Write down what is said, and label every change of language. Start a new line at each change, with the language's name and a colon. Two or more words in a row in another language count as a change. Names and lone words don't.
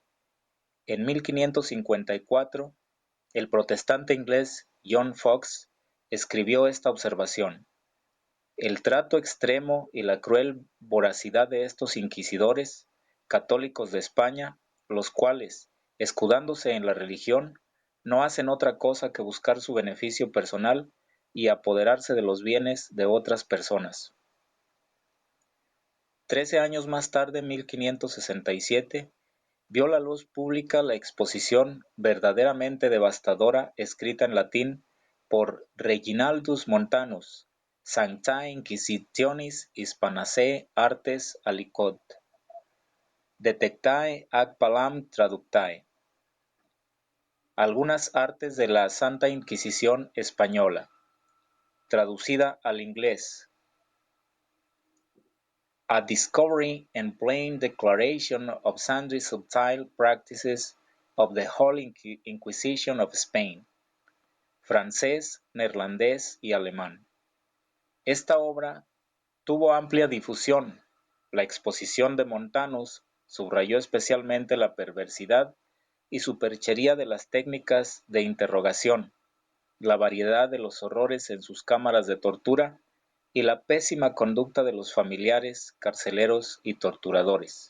Spanish: En 1554, el protestante inglés John Foxe escribió esta observación: el trato extremo y la cruel voracidad de estos inquisidores católicos de España, los cuales, escudándose en la religión, no hacen otra cosa que buscar su beneficio personal y apoderarse de los bienes de otras personas. 13 años más tarde, en 1567, vio la luz pública la exposición verdaderamente devastadora escrita en latín por Reginaldus Montanus, Sanctae Inquisitionis Hispanaceae Artes Aliquot, Detectae ac Palam Traductae. Algunas artes de la Santa Inquisición Española, traducida al inglés. A Discovery and Plain Declaration of Sundry Subtile Practices of the Holy Inquisition of Spain, francés, neerlandés y alemán. Esta obra tuvo amplia difusión. La exposición de Montanus subrayó especialmente la perversidad y superchería de las técnicas de interrogación, la variedad de los horrores en sus cámaras de tortura y la pésima conducta de los familiares, carceleros y torturadores.